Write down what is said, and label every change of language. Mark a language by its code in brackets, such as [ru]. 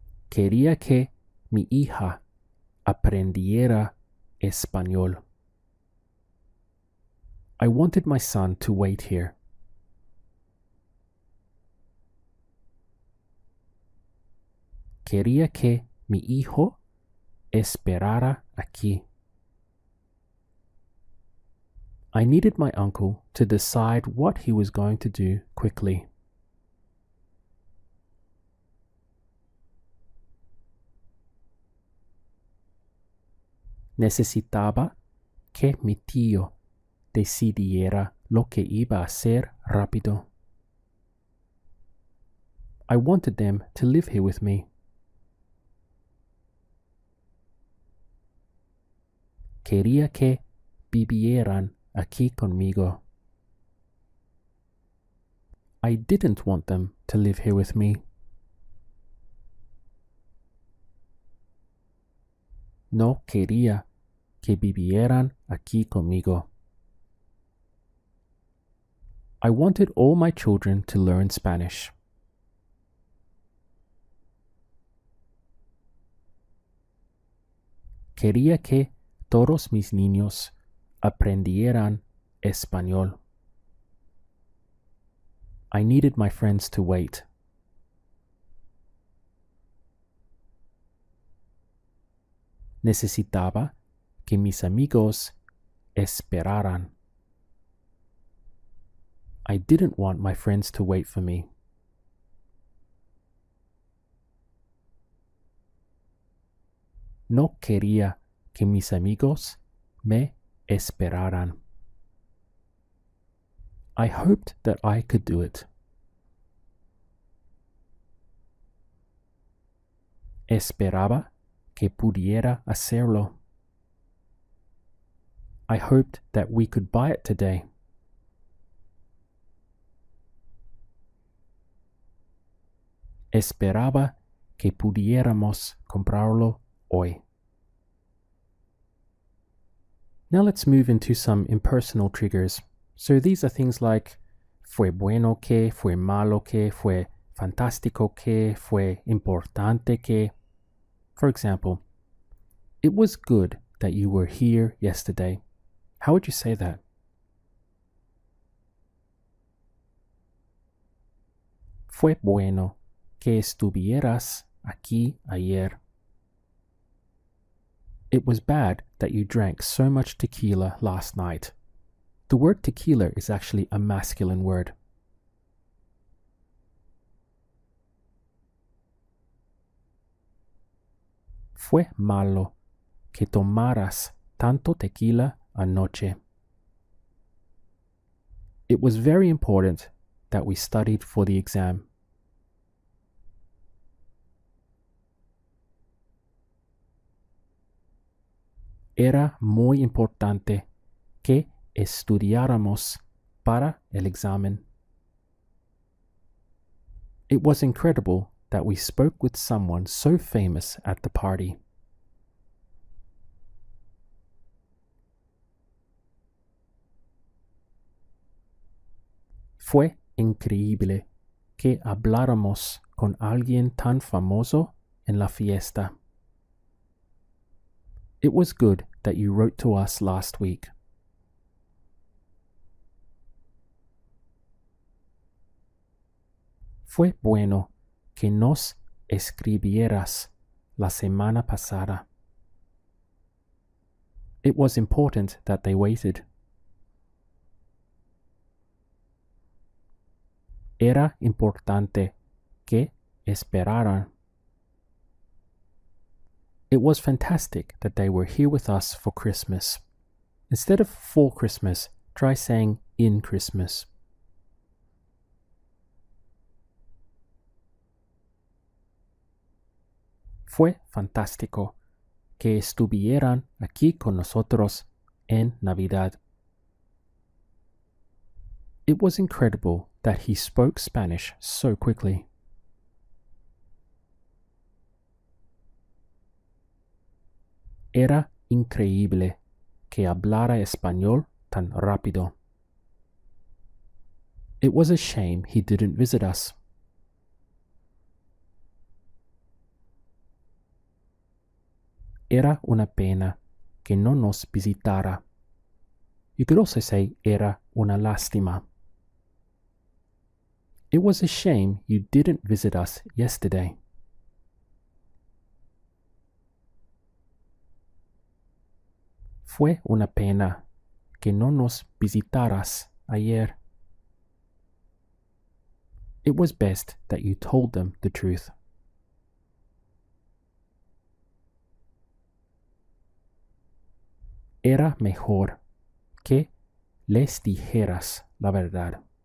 [es] Quería que mi hija aprendiera español. [en] I wanted my son to wait here. [es] Quería que mi hijo esperara aquí. [en] I needed my uncle to decide what he was going to do quickly. [es] Necesitaba que mi tío decidiera lo que iba a ser rápido. [en] I wanted them to live here with me. [es] Quería que vivieran aquí conmigo. [en] I didn't want them to live here with me. [es] No quería que vivieran aquí conmigo. [en] I wanted all my children to learn Spanish. [es] Quería que todos mis niños aprendieran español. [en] I needed my friends to wait. [es] Necesitaba que mis amigos esperaran. [en] I didn't want my friends to wait for me. [es] No quería que mis amigos me esperaran. [en] I hoped that I could do it. [es] Esperaba que pudiera hacerlo. [en] I hoped that we could buy it today. [es] Esperaba que pudiéramos comprarlo hoy. [en] Now let's move into some impersonal triggers. So these are things like [es] fue bueno que, fue malo que, fue fantástico que, fue importante que. [en] For example, it was good that you were here yesterday. How would you say that? [es] Fue bueno que estuvieras aquí ayer. [en] It was bad that you drank so much tequila last night. The word tequila is actually a masculine word. [es] Fue malo que tomaras tanto tequila anoche. [en] It was very important that we studied for the exam. [es] Era muy importante que estudiáramos para el examen. [en] It was incredible that we spoke with someone so famous at the party. [es] Fue increíble que habláramos con alguien tan famoso en la fiesta. [en] It was good that you wrote to us last week. [es] Fue bueno que nos escribieras la semana pasada. [en] It was important that they waited. [es] Era importante que esperaran. [en] It was fantastic that they were here with us for Christmas. Instead of for Christmas, try saying in Christmas. [es] Fue fantástico que estuvieran aquí con nosotros en Navidad. [en] It was incredible that he spoke Spanish so quickly. [es] Era increíble que hablara español tan rápido. [en] It was a shame he didn't visit us. [es] Era una pena que no nos visitara. [en] You could also say [es] era una lástima. [en] It was a shame you didn't visit us yesterday. [es] Fue una pena que no nos visitaras ayer. [en] It was best that you told them the truth. [es] Era mejor que les dijeras la verdad.